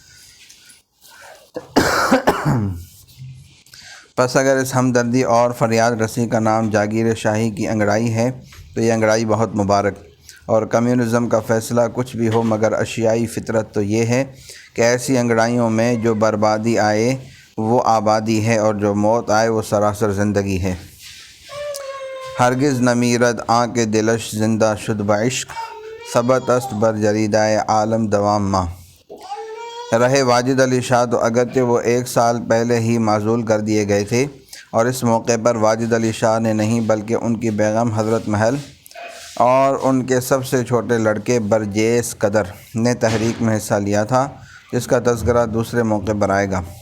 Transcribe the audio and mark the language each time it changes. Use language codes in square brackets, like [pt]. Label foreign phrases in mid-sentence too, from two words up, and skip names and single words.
[ur] پس اگر اس ہمدردی اور فریاد رسی کا نام جاگیر شاہی کی انگڑائی ہے تو یہ انگڑائی بہت مبارک، اور کمیونزم کا فیصلہ کچھ بھی ہو، مگر اشیائی فطرت تو یہ ہے کہ ایسی انگڑائیوں میں جو بربادی آئے وہ آبادی ہے، اور جو موت آئے وہ سراسر زندگی ہے۔ [fa] ہرگز نہ میرد آن کے دلش زندہ شد بعشق، ثبت است بر جریدۂ عالم دوام ماں۔ [ur] رہے واجد علی شاہ تو اگرچہ وہ 1 سال پہلے ہی معزول کر دیے گئے تھے، اور اس موقع پر واجد علی شاہ نے نہیں بلکہ ان کی بیگم حضرت محل اور ان کے سب سے چھوٹے لڑکے برجیس قدر نے تحریک میں حصہ لیا تھا، جس کا تذکرہ دوسرے موقع پر آئے گا۔